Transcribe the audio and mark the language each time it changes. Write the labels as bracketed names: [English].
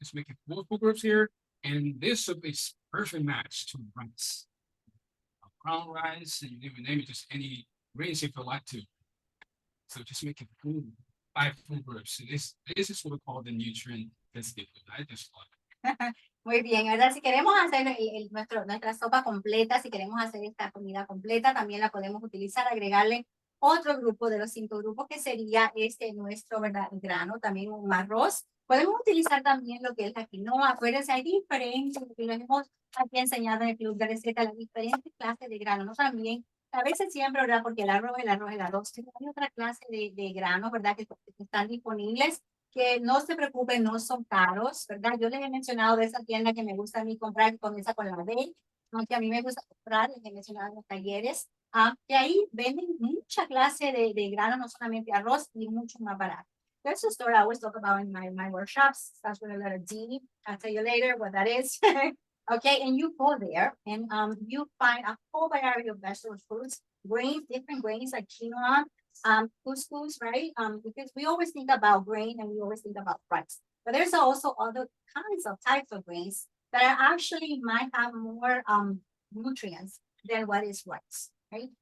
[English] Just make it multiple groups here, and this soup is perfect match to rice. Brown rice, and you name it, just any grains if you like to. So just make it food, five food groups. And this is what we call the nutrient density food. I just love it. [Spanish] Muy bien, ¿verdad? Si queremos hacer nuestra sopa completa, si queremos hacer esta comida completa, también la podemos utilizar, agregarle otro grupo de los 5 grupos, que sería nuestro, ¿verdad?, grano, también un arroz. Podemos utilizar también lo que es la quinoa. Acuérdense, hay diferentes, lo que les hemos aquí enseñado en el club de recetas, las diferentes clases de grano, ¿no? También, a veces siempre, ¿verdad? Porque el arroz, pero hay otra clase de granos, ¿verdad?, que están disponibles, que no se preocupen, no son caros, ¿verdad? Yo les he mencionado de esa tienda que me gusta a mí comprar, que comienza con la B, aunque a mí me gusta comprar, les he mencionado en los talleres, que ahí venden mucha clase de grano, no solamente arroz, y mucho más barato. [English] There's a store I always talk about in my workshops, starts with a letter D. I'll tell you later what that is. Okay, and you go there and you find a whole variety of vegetables, fruits, grains, different grains like quinoa, couscous, right? Because we always think about grain and we always think about rice. But there's also other kinds of types of grains that are actually might have more nutrients than what is rice, right?